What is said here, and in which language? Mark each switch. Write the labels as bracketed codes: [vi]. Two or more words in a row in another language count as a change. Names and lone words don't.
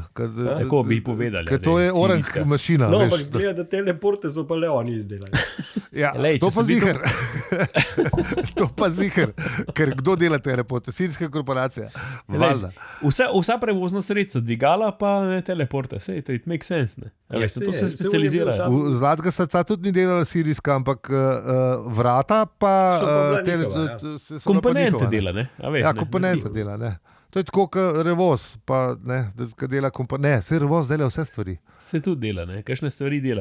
[sl] Tako bi povedali. Ker to je oranžka mašina. No, ampak zgleda, da teleporte so pa le oni izdelali. Ja, to pa zihar. To pa zihar. Ker kdo dela teleporte? Sirijska korporacija. Valjda. Vsa prevozna sredstva, dvigala pa ne teleporte. Sej, [en] it makes sense, [sl] ne? To se specializira. Zlatka srca tudi ni delala sirijska, ampak vrata pa... Komponente dela, ne? Ja, komponente dela, ne. To je tako, kot Revoz, pa ne, da dela komponente. Ne, se Revoz dela vse stvari. Se tudi dela, ne, kakšne stvari dela.